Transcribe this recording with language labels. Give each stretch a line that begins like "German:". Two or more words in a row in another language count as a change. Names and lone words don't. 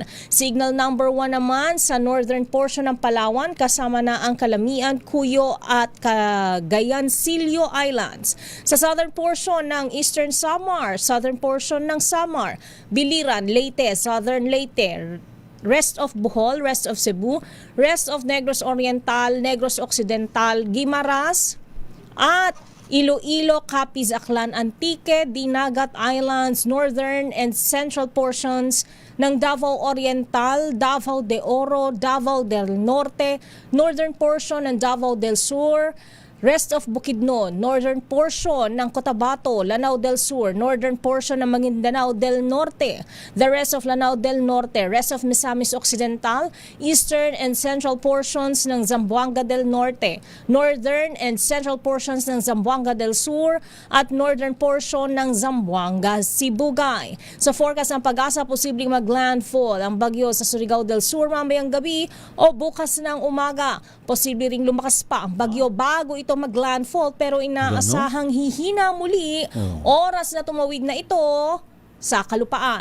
English: Signal number 1
Filipino: naman sa
English: northern portion
Filipino: ng Palawan kasama na ang Calamian, Cuyo at Cagayancillo Islands. Sa
English: southern portion
Filipino: ng Eastern Samar,
English: southern portion
Filipino: ng Samar, Biliran, Leyte, southern Leyte,
English: rest of Bohol, rest of Cebu, rest of Negros Oriental, Negros Occidental, Guimaras, at Iloilo, Capiz, Aklan, Antique, Dinagat Islands, northern and central portions ng Davao Oriental, Davao de Oro, Davao del Norte, northern portion ng Davao del Sur, rest of Bukidnon, northern portion ng Cotabato, Lanao del Sur, northern portion ng Maguindanao del Norte, the rest of Lanao del Norte, rest of Misamis Occidental, eastern and central portions ng Zamboanga del Norte, northern and central portions ng Zamboanga del Sur, at northern portion ng Zamboanga, Sibugay.
Filipino: Sa forecast ng Pag-asa, posibleng maglandfall ang bagyo sa Surigao del Sur mamayang gabi o bukas ng umaga. Posible ring lumakas pa ang bagyo bago ito maglandfall, pero inaasahang hihina muli oras na tumawid na ito sa kalupaan.